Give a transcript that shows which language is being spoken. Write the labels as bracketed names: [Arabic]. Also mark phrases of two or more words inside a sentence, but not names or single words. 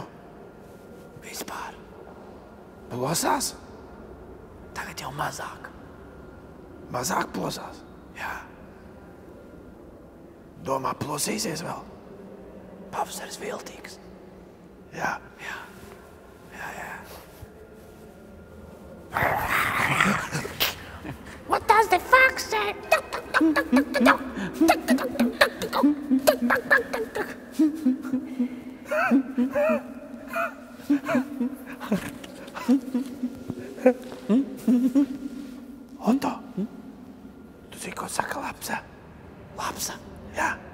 [Latvian] Vispār. plosās? Tagad jau mazāk. Mazāk plosās. Jā. Domā, plosīsies vēl? Pavasaris viltīgs. Jā. Jā. [English] What does the fox say? [Latvian] Otto, tu zini, ko saka lapsa? Lapsa. Jā.